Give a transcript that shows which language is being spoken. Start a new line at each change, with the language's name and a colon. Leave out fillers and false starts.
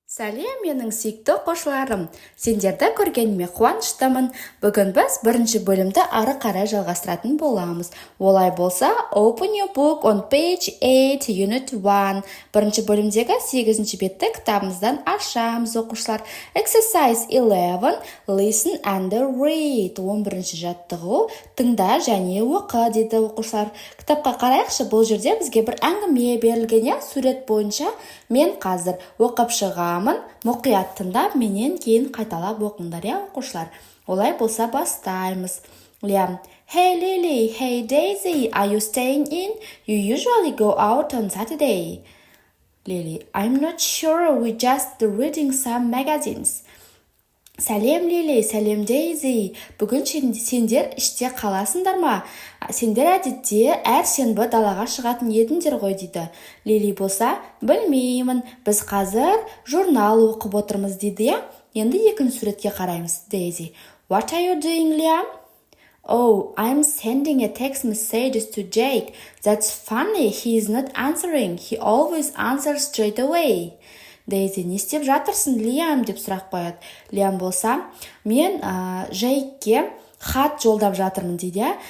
Kazakh: Сәлем, менің сүйікті оқушыларым. Сендерді көргеніме қуаныштымын. Бүгін біз бірінші бөлімді ары қарай жалғастыратын боламыз.
English: Олай болса, open your book on page 8, unit 1.
Kazakh: Бірінші бөлімдегі 8-ші бетті кітабымыздан ашамыз, оқушылар.
English: Exercise 11, listen and read.
Kazakh: 11-ші жаттығу, тыңда және оқы, дейді оқушылар. Кітапқа қарайықшы, бұл жерде бізге бір әңгіме берілген, сурет бойынша. Мен қазір оқып шығамын, мұқият тыңдап, менен кейін қайталап оқыңдар, оқушылар. Олай болса бастаймыз.
English: Liam: Hey Lily, hey Daisy, are you staying in? You usually go out on Saturday. Lily: I'm not sure, we just reading some magazines.
Kazakh: Сәлем Лили, сәлем Дейзи. Бүгін сендер іште қаласыңдар ма? Сендер әдетте әр сенбі далаға шығатын едіңдер ғой, дейді. Лили болса, білмеймін, біз қазір журнал оқып отырмыз, дейді. Енді екінші суретке қараймыз.
English: Дейзи: What are you doing, Liam? Oh, I'm sending a text messages to Jake. That's funny, he is not answering. He always answers straight away.
Kazakh: Дейзи: не істеп жатырсың, Лиам, деп сұрақ қояды. Лиам болса, мен Жейкке хат жолдап жатырмын, дейді.